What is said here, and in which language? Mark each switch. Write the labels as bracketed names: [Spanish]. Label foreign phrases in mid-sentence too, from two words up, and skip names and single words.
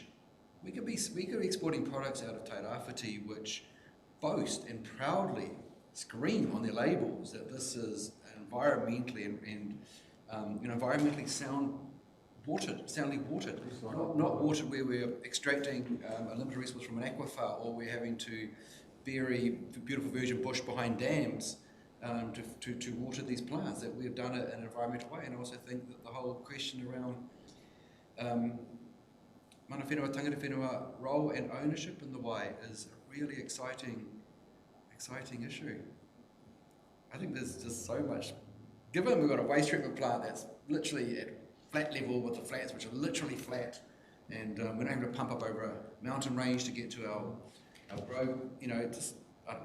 [English] We could be exporting products out of Te Rāwhiti which boast and proudly scream on their labels that this is environmentally environmentally soundly watered, not watered where we're extracting a limited resource from an aquifer, or we're having to bury beautiful virgin bush behind dams to water these plants. That we've done it in an environmental way. And I also think that the whole question around [Māori] mana whenua, tangata whenua [English] role and ownership in the way is a really exciting issue. I think there's just so much. Given we've got a waste treatment plant that's literally at flat level with the flats which are literally flat, and we're not able to pump up over a mountain range to get to our grow, just, I don't know.